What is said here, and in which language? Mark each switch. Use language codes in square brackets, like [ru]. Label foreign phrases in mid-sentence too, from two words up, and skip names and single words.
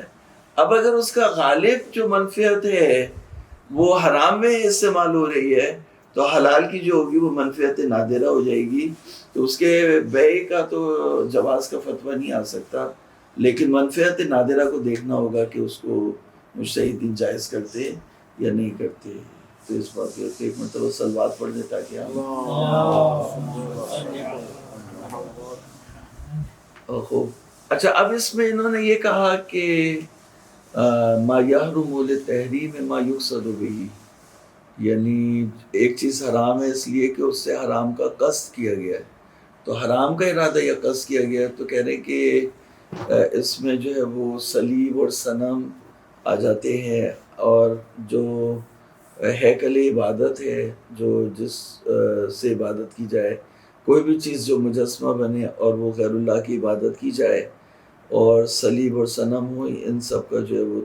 [ur] اب اگر اس کا غالب جو منفعت ہے وہ حرام میں استعمال ہو رہی ہے، تو حلال کی جو ہوگی وہ منفعت نادرہ ہو جائے گی، تو اس کے بیع کا تو جواز کا فتویٰ نہیں آ سکتا، لیکن منفعت نادرہ کو دیکھنا ہوگا کہ اس کو مجتہدین جائز کرتے یا نہیں کرتے. تو اس بات پہ ایک مرتبہ صلوات پڑھ دیں تاکہ خوب. اچھا، اب اس میں انہوں نے یہ کہا کہ [ar] ما یحرم لتحریم ما یقصد بہ، [ur] یعنی ایک چیز حرام ہے اس لیے کہ اس سے حرام کا قصد کیا گیا ہے، تو حرام کا ارادہ یا قصد کیا گیا ہے، تو کہہ رہے ہیں کہ اس میں جو ہے وہ صلیب اور صنم آ جاتے ہیں، اور جو ہیکل عبادت ہے، جو جس سے عبادت کی جائے، کوئی بھی چیز جو مجسمہ بنے اور وہ غیر اللہ کی عبادت کی جائے، اور صلیب اور صنم ہو، ان سب کا جو ہے وہ.